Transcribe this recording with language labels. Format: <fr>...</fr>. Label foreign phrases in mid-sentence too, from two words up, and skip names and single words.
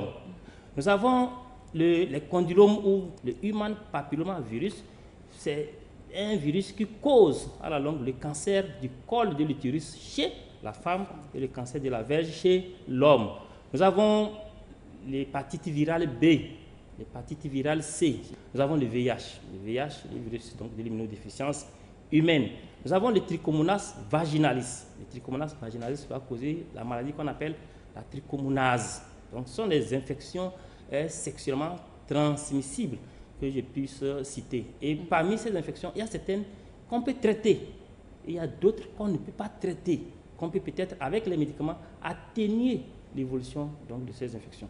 <fr>Nous avons les condylomes ou le</fr> <en>human papillomavirus,</en> <fr>c'est un virus qui cause à la longue le cancer du col de l'utérus chez la femme et le cancer de la verge chez l'homme. Nous avons l'hépatite virale B, l'hépatite virale C. Nous avons le VIH, le virus donc, de l'immunodéficience humaine. Nous avons le trichomonas vaginalis. Le trichomonas vaginalis va causer la maladie qu'on appelle la trichomonase. Donc ce sont des infections sexuellement transmissibles que je puisse citer. Et parmi ces infections, il y a certaines qu'on peut traiter. Et il y a d'autres qu'on ne peut pas traiter, qu'on peut peut-être, avec les médicaments, atténuer l'évolution de ces infections.</fr>